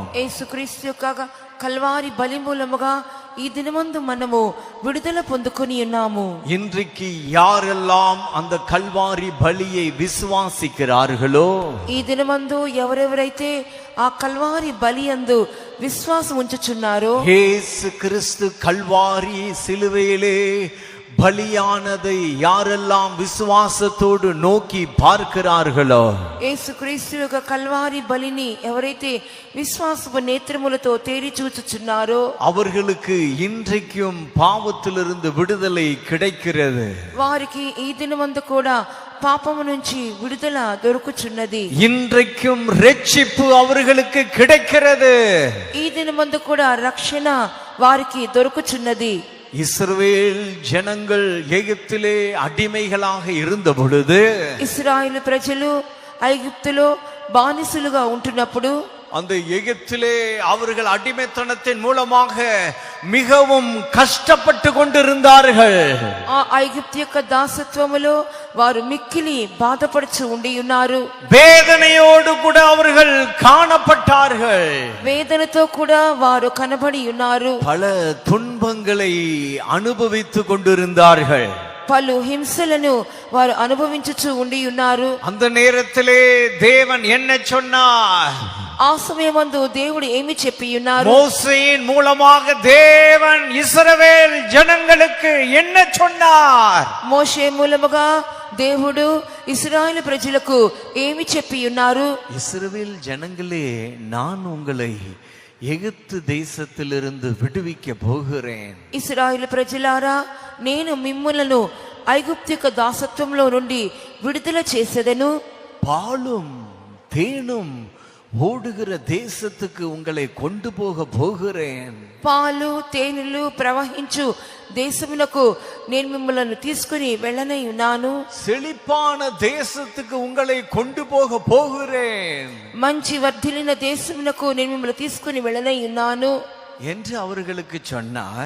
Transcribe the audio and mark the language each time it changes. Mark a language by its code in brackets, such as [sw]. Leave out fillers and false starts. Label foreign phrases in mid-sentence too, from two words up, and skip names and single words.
[te] యేసుక్రీస్తు యొక్క కల్వారి బలి మూలముగా ఈ దినమందు మనము విడుదల పొందుకొని ఉన్నాము. [ta] இன்றைக்கு யாரெல்லாம் அந்த கல்வாரி பலியை விசுவாசிக்கிறார்களோ, [te] ఈ దినమందు ఎవరెవరైతే ఆ కల్వారి బలి యందు విశ్వాసం ఉంచుచున్నారో, [ta] இயேசு கிறிஸ்து கல்வாரி சிலுவையிலே பலியானதை யாரெல்லாம் விசுவாசத்தோடு நோக்கி பார்க்கிறார்களோ, [te] యేసుక్రీస్తు యొక్క కల్వారి బలిని ఎవరైతే విశ్వాసపు నేత్రములతో తేరి చూచుచున్నారో [ta] அவர்களுக்கு இன்றைக்கும் பாவத்திலிருந்து விடுதலை கிடைக்கிறது. [te] వారికి ఈ దినమందు కూడా పాపము నుంచి విడుదల దొరుకుచున్నది. [ta] இன்றைக்கும் ரட்சிப்பு அவர்களுக்கு கிடைக்கிறது. [te] ఈ దినమందు కూడా రక్షణ వారికి దొరుకుచున్నది. [ta] இஸ்ரவேல் ஜனங்கள் எகிப்திலே அடிமைகளாக இருந்த பொழுது, [te] ఇశ్రాయేలు ప్రజలు ఐగుప్తులో బానిసలుగా ఉంటున్నప్పుడు, [ta] அந்த எகிப்திலே அவர்கள் அடிமைத்தனத்தின் மூலமாக மிகவும் கஷ்டப்பட்டு கொண்டிருந்தார்கள். [te] ఆ ఐగుప్తు యొక్క దాసత్వములో వారు మిక్కిలి బాధపడుచు ఉండి ఉన్నారు. [ta] வேதனையோடு கூட அவர்கள் காணப்பட்டார்கள். [te] వేదనతో కూడా వారు కనబడి ఉన్నారు. [ta] பல துன்பங்களை அனுபவித்துக் கொண்டிருந்தார்கள். [te] పలు హింసలను వారు అనుభవించుచు ఉండి ఉన్నారు. [ta] அந்த நேரத்திலே தேவன் என்ன சொன்னார்? [te] ఆ సమయమందు దేవుడు ఏమి చెప్పి ఉన్నారు? [ta] மோசேயின் மூலமாக தேவன் இஸ்ரவேல் ஜனங்களுக்கு என்ன சொன்னார்? [te] మోషే మూలముగా దేవుడు ఇశ్రాయేలు ప్రజలకు ఏమి చెప్పి ఉన్నారు? [ta] இஸ்ரவேல் ஜனங்களே, நான் உங்களை எகிப்து தேசத்திலிருந்து விடுவிக்க போகிறேன். [te] ఇశ్రాయేలు ప్రజలారా, నేను మిమ్ములను ఐగుప్తు యొక్క దాసత్వంలో నుండి విడుదల చేసేదను. [ta] பாலும் தேனும் ஓடுகிற தேசத்துக்கு உங்களை கொண்டு போகிறேன். [te] పాలు తేనెలు ప్రవహించు దేశమునకు నేను మిమ్మల్ని తీసుకుని వెళ్ళనై ఉన్నాను. [ta] செழிப்பான தேசத்துக்கு உங்களை கொண்டு போகிறேன் [te] మంచి వర్ధిల్లిన దేశమునకు నేను మిమ్మల్ని తీసుకుని వెళ్ళనై ఉన్నాను [ta] என்று அவர்களுக்கு சொன்னார்.